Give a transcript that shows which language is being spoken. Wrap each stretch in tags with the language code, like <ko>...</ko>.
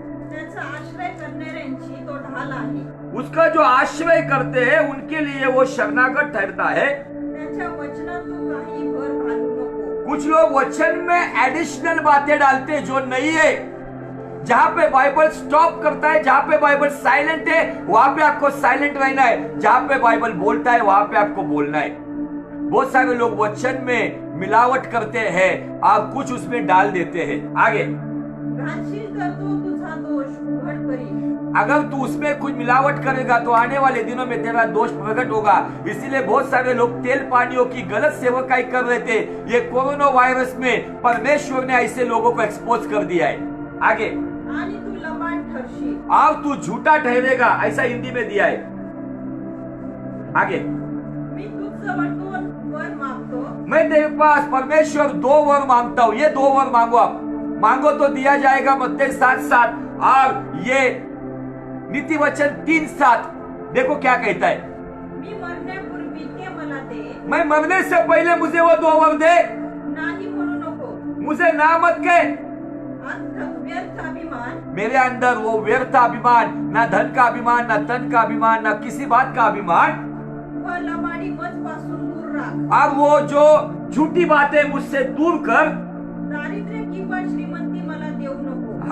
<mr>त्याचा आश्रय करणाऱ्यांची तो ढाल आहे।</mr> <hi>उसका जो आश्रय करते हैं उनके लिए वो शरणागत ठहरता है।</hi> <mr>त्याच्या वचनात तू काही भर घालू नको।</mr> <hi>कुछ लोग वचन में एडिशनल बातें डालते हैं जो नहीं है। जहां पे बाइबल स्टॉप करता है, जहां पे बाइबल साइलेंट है, वहां पे आपको साइलेंट रहना है। जहां पे बाइबल बोलता है वहां पे आपको बोलना है। बहुत सारे लोग वचन में मिलावट करते हैं और कुछ उसमें डाल देते हैं। आगे,</hi> <mr>घालशील तर तो तुझा दोष उघड करील।</mr> <hi>अगर तू उसमें कुछ मिलावट करेगा तो आने वाले दिनों में तेरा दोष प्रकट होगा। इसीलिए बहुत सारे लोग तेल पानियों की गलत सेवकाई कर रहे थे। ये कोरोना वायरस में परमेश्वर ने ऐसे लोगों को एक्सपोज कर दिया है। आगे,</hi> <mr>आणि तू लबाड ठरशील,</mr> <hi>और तू झूठा ठहरेगा, ऐसा हिंदी में दिया है। आगे,</hi> <mr>मी तुझजवळ 2 वर मागतो।</mr> <hi>मैं तेरे पास परमेश्वर 2 वर मांगता हूँ। ये 2 वर मांगो आप, मांगो तो दिया जाएगा, मत्ते 7:7। और ये नीति वचन 3:7 देखो क्या कहता है,</hi> <mr>मी मरण्यापूर्वी ते मला दे,</mr> <hi>मैं मरने से पहले मुझे वो 2 वर दे,</hi> <mr>नाही म्हणू नको.</mr> <hi>मुझे ना मत कह.</hi> <mr>व्यर्थ अभिमान,</mr> <hi>मेरे अंदर वो व्यर्थ अभिमान, ना धन का अभिमान, ना तन का अभिमान, ना किसी बात का अभिमान,</hi> <mr>व लबाडी मत पासून दूर राख.</mr> <hi>और वो जो झूठी बातें मुझसे दूर कर.</hi> <mr>दारिद्र्य किंवा श्रीमंती मला देऊ नको.</mr>